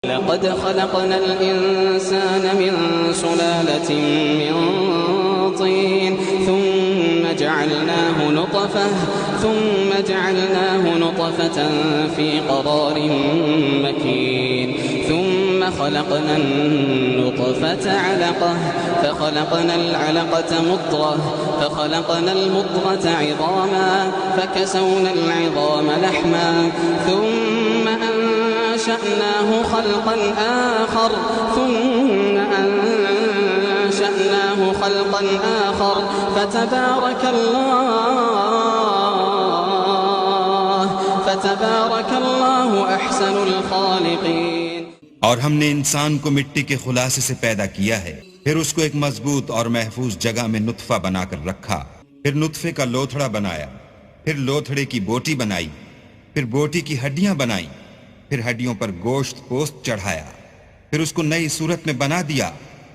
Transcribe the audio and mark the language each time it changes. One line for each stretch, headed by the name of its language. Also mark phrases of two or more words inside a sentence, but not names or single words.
Arabic: لقد خلقنا الإنسان من سلالة من طين ثم جعلناه نطفة في قرار مكين ثم خلقنا النطفة علقة فخلقنا العلقة مضغة فخلقنا المضغة عظاما فكسونا العظام لحما ثم أنشأناه خلقا آخر فتبارك الله أحسن الخالقين।
Hindi: और हमने इंसान को मिट्टी के खुलासे से पैदा किया है, फिर उसको एक मजबूत और महफूज जगह में नुत्फा बनाकर रखा, फिर नुत्फे का लोथड़ा बनाया, फिर लोथड़े की बोटी बनाई, फिर बोटी की हड्डियां बनाई, फिर हड्डियों पर गोश्त पोस्त चढ़ाया, फिर उसको नई सूरत में बना दिया।